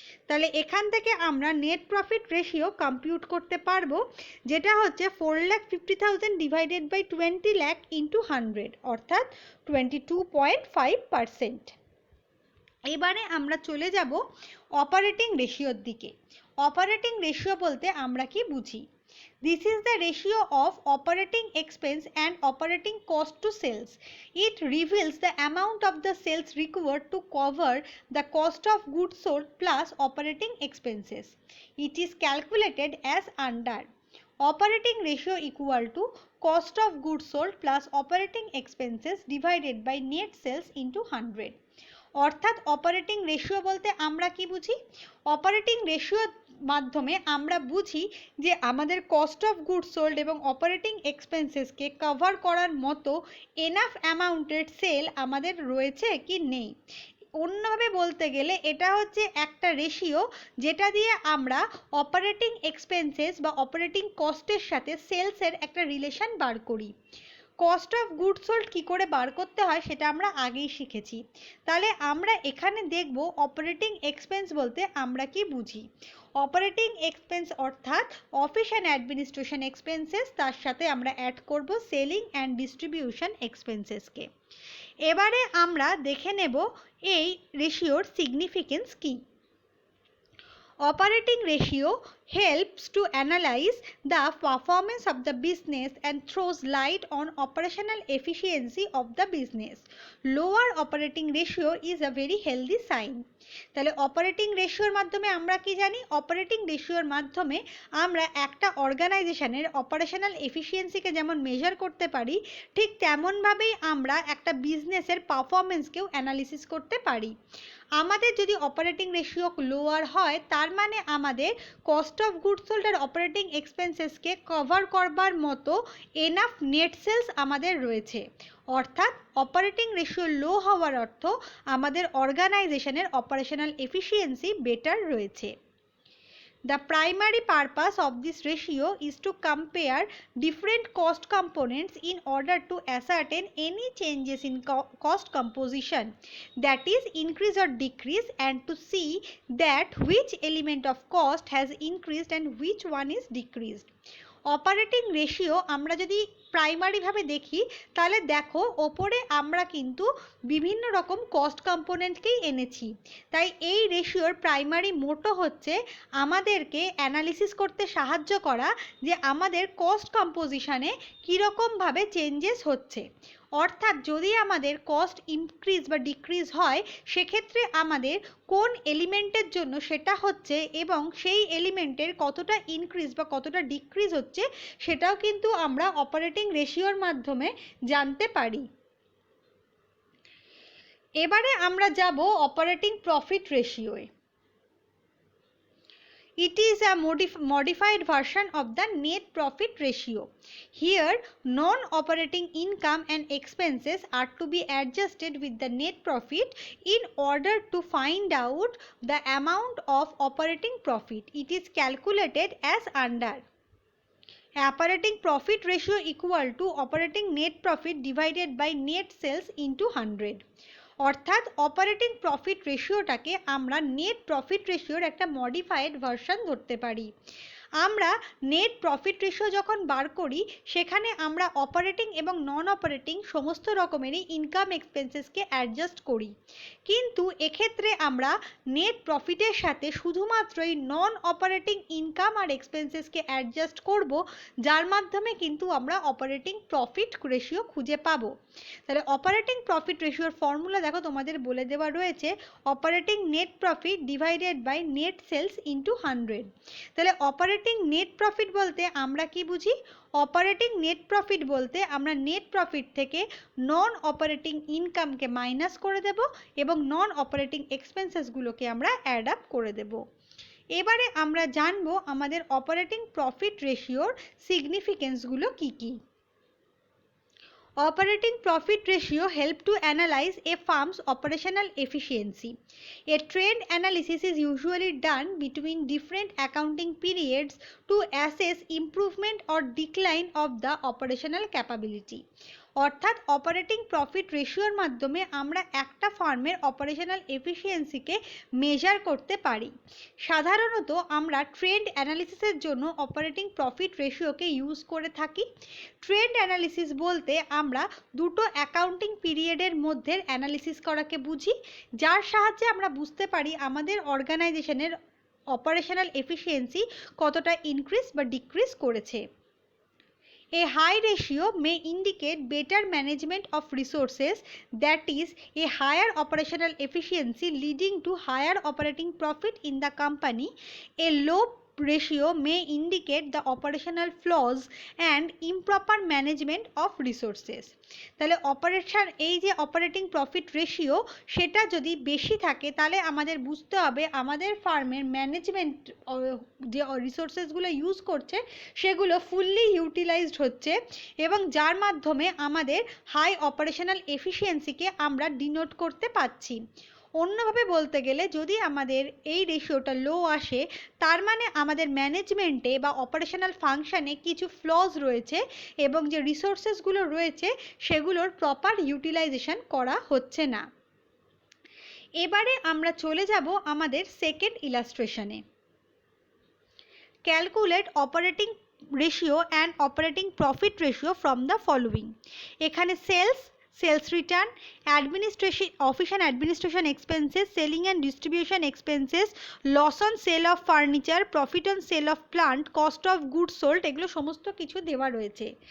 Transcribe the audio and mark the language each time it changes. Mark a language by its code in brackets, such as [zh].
[bn] তাহলে এখান থেকে আমরা নেট প্রফিট রেশিও কম্পিউট করতে পারবো, যেটা হচ্ছে 4,50,000 ডিভাইডেড বাই 20 লাখ ইন্টু 100, অর্থাৎ 22.5%। এবারে আমরা চলে যাব অপারেটিং রেশিওর দিকে। অপারেটিং রেশিও বলতে আমরা কি বুঝি? [en] This is the ratio of operating expense and operating cost to sales. It reveals the amount of the sales required to cover the cost of goods sold plus operating expenses. It is calculated as under: operating ratio equal to cost of goods sold plus operating expenses divided by net sales into 100. [bn] অর্থাৎ operating ratio বলতে আমরা কি বুঝি? Operating রেশিওর মাধ্যমে আমরা বুঝি যে আমাদের কস্ট অফ গুডস সোল্ড এবং অপারেটিং এক্সপেন্সেসকে কভার করার মতো এনাফ অ্যামাউন্টের সেল আমাদের রয়েছে কি নেই। অন্যভাবে বলতে গেলে এটা হচ্ছে একটা রেশিও যেটা দিয়ে আমরা অপারেটিং এক্সপেন্সেস বা অপারেটিং কস্টের সাথে সেলসের একটা রিলেশন বার করি। কস্ট অফ গুডস সোল্ড কী করে বার করতে হয় সেটা আমরা আগেই শিখেছি। তাহলে আমরা এখানে দেখব অপারেটিং এক্সপেন্স বলতে আমরা কি বুঝি। অপারেটিং এক্সপেন্স অর্থাৎ অফিস অ্যান্ড অ্যাডমিনিস্ট্রেশন এক্সপেন্সেস, তার সাথে আমরা অ্যাড করব সেলিং অ্যান্ড ডিস্ট্রিবিউশন এক্সপেন্সেসকে। এবারে আমরা দেখে নেব এই রেশিওর significance key. [en] Operating ratio helps to analyze the performance of the business and throws light on operational efficiency of the business. Lower operating ratio is a very healthy sign. [bn] তাহলে operating রেশিওর মাধ্যমে আমরা কি জানি? অপারেটিং রেশিওর মাধ্যমে আমরা একটা অর্গানাইজেশনের operational এফিসিয়েন্সিকে যেমন মেজার করতে পারি, ঠিক তেমনভাবেই আমরা একটা বিজনেসের পারফরমেন্সকেও অ্যানালিসিস করতে পারি। আমাদের যদি অপারেটিং রেশিও লোয়ার হয় তার মানে আমাদের cost of goods sold আর operating এক্সপেন্সেসকে cover করবার মতো এনাফ নেট সেলস আমাদের রয়েছে। অর্থাৎ অপারেটিং রেশিও লো হওয়ার অর্থ আমাদের অর্গানাইজেশনের অপারেশনাল এফিসিয়েন্সি বেটার রয়েছে। [en] The primary purpose of this ratio is to compare different cost components in order to ascertain any changes in cost composition, that is increase or decrease, and to see that which element of cost has increased and which one is decreased. [bn] Operating ratio আমরা যদি প্রাইমারিভাবে দেখি তাহলে দেখো ওপরে আমরা কিন্তু বিভিন্ন রকম কস্ট কম্পোনেন্টকেই এনেছি। তাই এই রেশিওর প্রাইমারি মোটো হচ্ছে আমাদেরকে অ্যানালিসিস করতে সাহায্য করা যে আমাদের কস্ট কম্পোজিশনে কীরকমভাবে চেঞ্জেস হচ্ছে। অর্থাৎ যদি আমাদের কস্ট ইনক্রিজ বা ডিক্রিজ হয় সেক্ষেত্রে আমাদের কোন এলিমেন্টের জন্য সেটা হচ্ছে এবং সেই এলিমেন্টের কতটা ইনক্রিজ বা কতটা ডিক্রিজ হচ্ছে সেটাও কিন্তু আমরা অপারেটিং রেশিওর মাধ্যমে জানতে পারি। এবারে আমরা যাব operating profit রেশিওয়ে। [en] It is a modified version of the net profit ratio. Here, non-operating income and expenses are to be adjusted with the net profit in order to find out the amount of operating profit. It is calculated as under: operating profit ratio equal to operating net profit divided by net sales into 100. [bn] অর্থাৎ operating profit রেশিওটাকে আমরা net profit রেশিওর একটা modified version ধরতে পারি। আমরা net profit ratio যখন বার করি সেখানে আমরা অপারেটিং এবং নন অপারেটিং সমস্ত রকমেরই ইনকাম এক্সপেন্সেসকে অ্যাডজাস্ট করি, কিন্তু এক্ষেত্রে আমরা নেট প্রফিটের সাথে শুধুমাত্রই নন অপারেটিং ইনকাম আর এক্সপেন্সেসকে অ্যাডজাস্ট করব, যার মাধ্যমে কিন্তু আমরা অপারেটিং প্রফিট রেশিও খুঁজে পাবো। তাহলে অপারেটিং প্রফিট রেশিওর ফর্মুলা দেখো তোমাদের বলে দেওয়া রয়েছে, operating net profit divided by net sales into 100। তাহলে অপারেটিং নেট প্রফিট বলতে আমরা কি বুঝি? অপারেটিং নেট প্রফিট বলতে আমরা নেট প্রফিট থেকে নন অপারেটিং ইনকামকে মাইনাস করে দেব এবং নন অপারেটিং এক্সপেন্সেসগুলোকে আমরা অ্যাড আপ করে দেব। এবারে আমরা জানবো আমাদের operating profit রেশিওর সিগনিফিকেন্সগুলো key key. [en] Operating profit ratio help to analyze a firm's operational efficiency. A trend analysis is usually done between different accounting periods to assess improvement or decline of the operational capability. [bn] অর্থাৎ operating profit রেশিওর মাধ্যমে আমরা একটা ফার্মের operational এফিসিয়েন্সিকে measure করতে পারি। সাধারণত আমরা trend অ্যানালিসিসের জন্য অপারেটিং প্রফিট রেশিওকে ইউজ করে থাকি। ট্রেন্ড অ্যানালিসিস বলতে আমরা দুটো অ্যাকাউন্টিং পিরিয়ডের মধ্যে অ্যানালিসিস করাকে বুঝি, যার সাহায্যে আমরা বুঝতে পারি আমাদের অর্গানাইজেশনের অপারেশনাল এফিসিয়েন্সি কতটা ইনক্রিজ বা ডিক্রিজ করেছে। [en] A high ratio may indicate better management of resources, that is, a higher operational efficiency leading to higher operating profit in the company. A low ratio may indicate the operational flaws and improper management of resources. [bn] তাহলে এই যে operating profit ratio সেটা যদি বেশি থাকে তাহলে আমাদের বুঝতে হবে আমাদের ফার্মের ম্যানেজমেন্ট যে রিসোর্সেসগুলো ইউজ করছে সেগুলো ফুললি ইউটিলাইজড হচ্ছে এবং যার মাধ্যমে আমাদের হাই অপারেশনাল এফিসিয়েন্সিকে আমরা ডিনোট করতে পারছি। অন্যভাবে বলতে গেলে যদি আমাদের এই রেশিওটা লো আসে তার মানে আমাদের ম্যানেজমেন্টে বা অপারেশনাল ফাংশানে কিছু ফ্লজ রয়েছে এবং যে রিসোর্সেসগুলো রয়েছে সেগুলোর প্রপার ইউটিলাইজেশন করা হচ্ছে না। এবারে আমরা চলে যাব আমাদের second ইলাস্ট্রেশনে। [en] Calculate operating ratio and operating profit ratio from the following. এখানে sales return, office and administration expenses, selling and distribution expenses, loss on sale of furniture, profit on sale of plant, cost of goods sold, [bn] এগুলো সমস্ত কিছু দেওয়া রয়েছে।